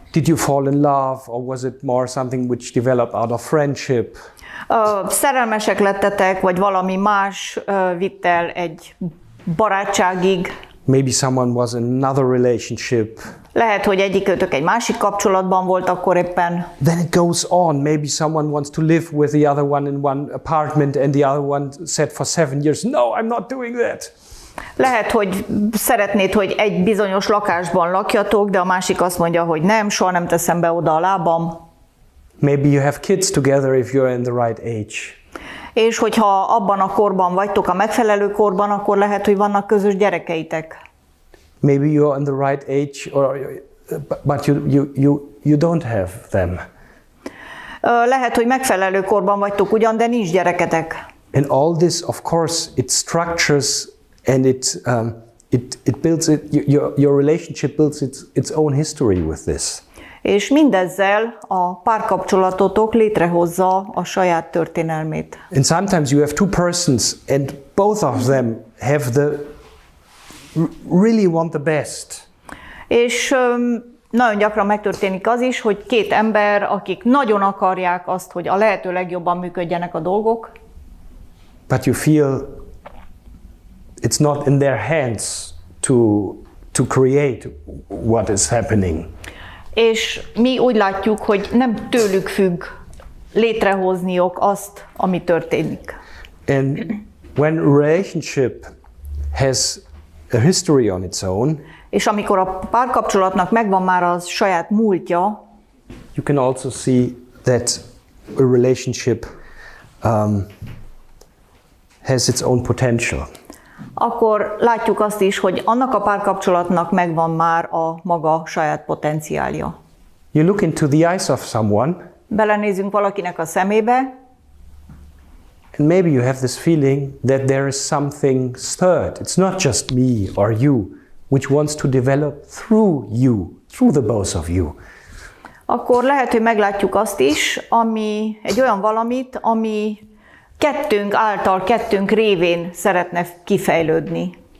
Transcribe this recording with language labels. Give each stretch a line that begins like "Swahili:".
English: Did you fall in love, or was it more something which developed out of friendship?
Hungarian: Szerelmesek lettetek, vagy valami más vitt el egy barátságig?
English: Maybe someone was in another relationship.
Hungarian: Lehet, hogy egyikőtök egy másik kapcsolatban volt akkor éppen.
English: Then it goes on. Maybe someone wants to live with the other one in one apartment and the other one said for 7 years, no, I'm not doing that.
Hungarian: Lehet, hogy szeretnéd, hogy egy bizonyos lakásban lakjatok, de a másik azt mondja, hogy nem, soha nem teszem be oda a lábam.
English: Maybe you have kids together if you're in the right age.
Hungarian: És hogyha abban a korban vagytok, a megfelelő korban, akkor lehet, hogy vannak közös gyerekeitek.
English: Maybe you're in the right age, but you don't have them.
Hungarian: Lehet, hogy megfelelő korban vagytok ugyan, de nincs gyereketek.
English: And all this, of course, it structures and it builds your relationship builds its own history with this.
Hungarian: És mindezzel a párkapcsolatotok létrehozza a saját történelmét.
English: And sometimes you have two persons and both of them really want the best.
Hungarian: És nagyon gyakran megtörténik az is, hogy két ember, akik nagyon akarják azt, hogy a lehető legjobban működjenek a dolgok,
English: but you feel it's not in their hands to create what is happening.
Hungarian: És mi úgy látjuk, hogy nem tőlük függ létrehozniuk azt, ami történik.
English: And when a relationship has a history on its own,
Hungarian: és amikor a párkapcsolatnak megvan már a saját múltja,
English: you can also see that a relationship has its own potential.
Hungarian: akkor látjuk azt is, hogy annak a párkapcsolatnak megvan már a maga saját potenciálja.
English: You look into the eyes of someone,
Hungarian: Belenézünk valakinek a szemébe,
English: and maybe you have this feeling that there is something third. It's not just me or you, which wants to develop through you, through the both of you.
Hungarian: akkor lehet, hogy meglátjuk azt is, ami egy olyan valamit, ami kettőnk által, kettőnk révén szeretne kifejlődni.